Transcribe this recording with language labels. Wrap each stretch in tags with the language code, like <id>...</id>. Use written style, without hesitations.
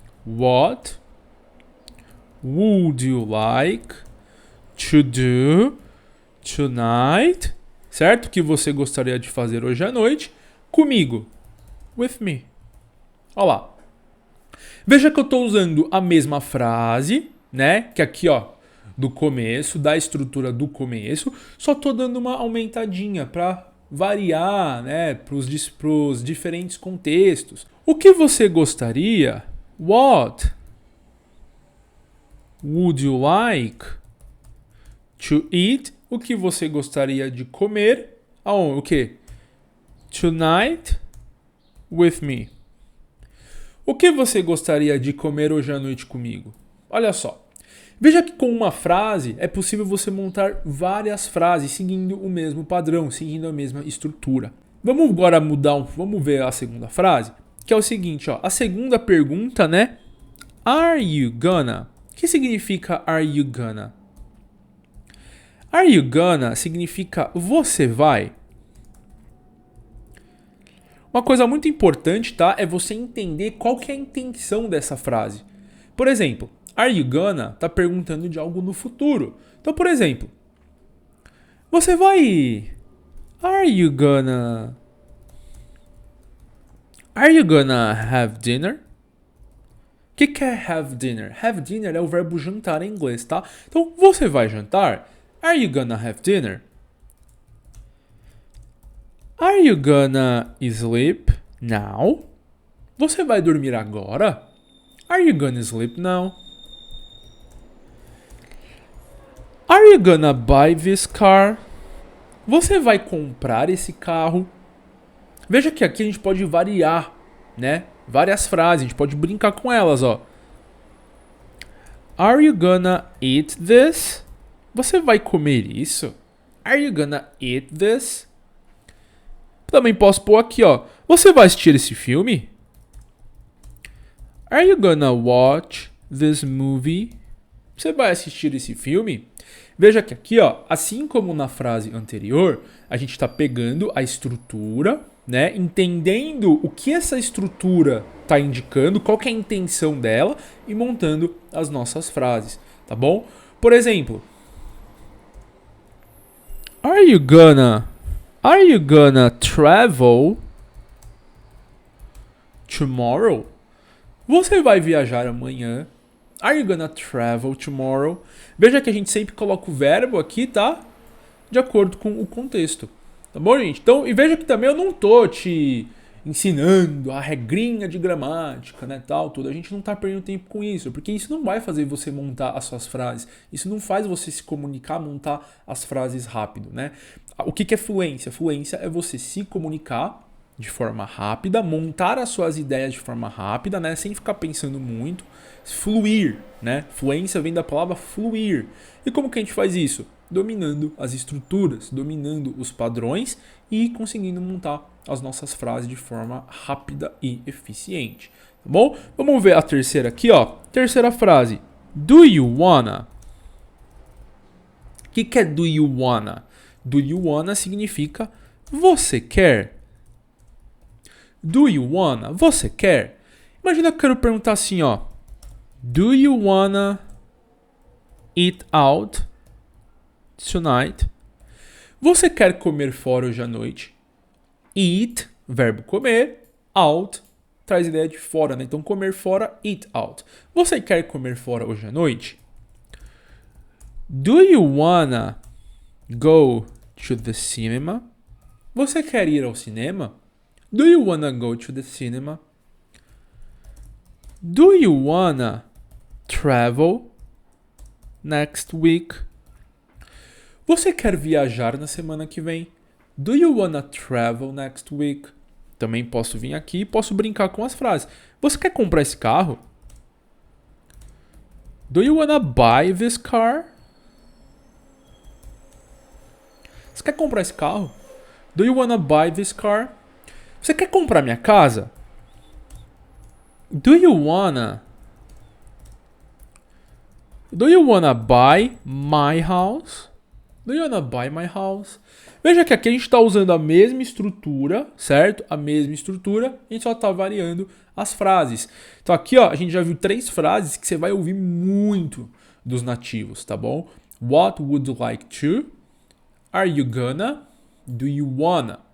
<en>What would you like to do tonight?</en> <pt>Certo? O que você gostaria de fazer hoje à noite comigo?</pt> <en>With me.</en> <pt>Olha lá. Veja que eu estou usando a mesma frase, né? Que aqui, ó, do começo, da estrutura do começo, só estou dando uma aumentadinha para variar, né? Para os diferentes contextos. O que você gostaria?</pt> <en>What would you like to eat?</en> <pt>O que você gostaria de comer? Aonde? O que?</pt> <en>Tonight with me.</en> <pt>O que você gostaria de comer hoje à noite comigo? Olha só. Veja que com uma frase é possível você montar várias frases seguindo o mesmo padrão, seguindo a mesma estrutura. Vamos agora vamos ver a segunda frase, que é o seguinte, ó. A segunda pergunta, né?</pt> <en>Are you gonna?</en> <pt>O que significa</pt> <en>are you gonna? Are you gonna</en> <pt>significa você vai. Uma coisa muito importante, tá? É você entender qual que é a intenção dessa frase. Por exemplo,</pt> <en>are you gonna</en> <pt>tá perguntando de algo no futuro. Então, por exemplo, você vai...</pt> <en>Are you gonna have dinner?</en> <pt>O que é</pt> <en>have dinner? Have dinner</en> <pt>é o verbo jantar em inglês, tá? Então, você vai jantar?</pt> <en>Are you gonna have dinner? Are you gonna sleep now?</en> <pt>Você vai dormir agora?</pt> <en>Are you gonna sleep now? Are you gonna buy this car?</en> <pt>Você vai comprar esse carro? Veja que aqui a gente pode variar, né? Várias frases, a gente pode brincar com elas, ó.</pt> <en>Are you gonna eat this?</en> <pt>Você vai comer isso?</pt> <en>Are you gonna eat this?</en> <pt>Também posso pôr aqui, ó. Você vai assistir esse filme?</pt> <en>Are you gonna watch this movie?</en> <pt>Você vai assistir esse filme? Veja que aqui, ó, assim como na frase anterior, a gente está pegando a estrutura, né? Entendendo o que essa estrutura está indicando, qual que é a intenção dela e montando as nossas frases, tá bom? Por exemplo,</pt> <en>Are you gonna travel tomorrow?</en> <pt>Você vai viajar amanhã?</pt> <en>Are you gonna travel tomorrow?</en> <pt>Veja que a gente sempre coloca o verbo aqui, tá? De acordo com o contexto. Tá bom, gente? Então, e veja que também eu não tô te ensinando a regrinha de gramática, né, tal, tudo. A gente não tá perdendo tempo com isso, porque isso não vai fazer você montar as suas frases. Isso não faz você se comunicar, montar as frases rápido, né? O que é fluência? Fluência é você se comunicar de forma rápida, montar as suas ideias de forma rápida, né, sem ficar pensando muito. Fluir, né? Fluência vem da palavra fluir. E como que a gente faz isso? dominando as estruturas, dominando os padrões e conseguindo montar as nossas frases de forma rápida e eficiente. Tá bom? Vamos ver a terceira aqui, ó. Terceira frase.</pt> <en>Do you wanna?</en> <pt>O que é</pt> <en>do you wanna? Do you wanna</en> <pt>significa você quer.</pt> <en>Do you wanna?</en> <pt>Você quer? Imagina que eu quero perguntar assim, ó.</pt> <en>Do you wanna eat out tonight?</en> <pt>Você quer comer fora hoje à noite? Eat, verbo comer. Out, traz ideia de fora, né? Então, comer fora, eat out. Você quer comer fora hoje à noite?</pt> <en>Do you wanna go to the cinema?</en> <pt>Você quer ir ao cinema?</pt> <en>Do you wanna go to the cinema? Do you wanna travel next week?</en> <pt>Você quer viajar na semana que vem?</pt> <en>Do you wanna travel next week?</en> <pt>Também posso vir aqui e posso brincar com as frases. Você quer comprar esse carro?</pt> <en>Do you wanna buy this car?</en> <pt>Você quer comprar esse carro?</pt> <en>Do you wanna buy this car?</en> <pt>Você quer comprar minha casa?</pt> <en>Do you wanna buy my house? Do you wanna buy my house?</en> <pt>Veja que aqui a gente está usando a mesma estrutura, certo? A mesma estrutura, a gente só está variando as frases. Então aqui, ó, a gente já viu 3 frases que você vai ouvir muito dos nativos, tá bom?</pt> <en>What would you like to? Are you gonna? Do you wanna?</en>